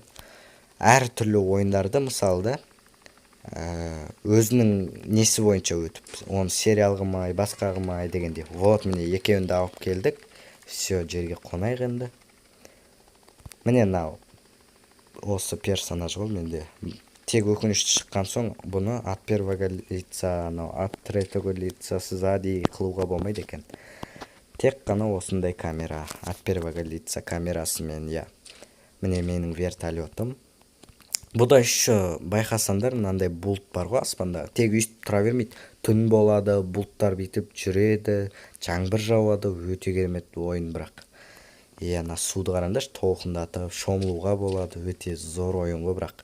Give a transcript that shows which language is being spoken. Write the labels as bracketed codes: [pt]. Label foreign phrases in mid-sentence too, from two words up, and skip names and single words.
[kk] Әр түрлі ойындарды мысалы өзінің несі бойынша өтіп, оны сериал қылмай, басқа қылмай дегенде. Вот, міне екеуінде алып келдік. Все, жерге қонайық енді. Міне мынау осы персонаж ғой менде. Тек өкінішті шыққан соң бұны [ru] от первого лица, от третьего лица сзади [kk] қылуға болмайды екен. Тек қана осындай камера, [ru] от первого лица [kk] камерасымен, Міне менің вертолетім. Бұда еще байқасаңдар, мынандай бұлт бар ғой аспанда. Тек өйстіп тұра бермейді. Түн болады, бұлттар бүйтіп жүреді, жаңбыр жауады, өте керемет ойын бірақ. Ана суды қараңдаршы, толқындатып, шомылуға болады, өте зор ойын ғой бірақ.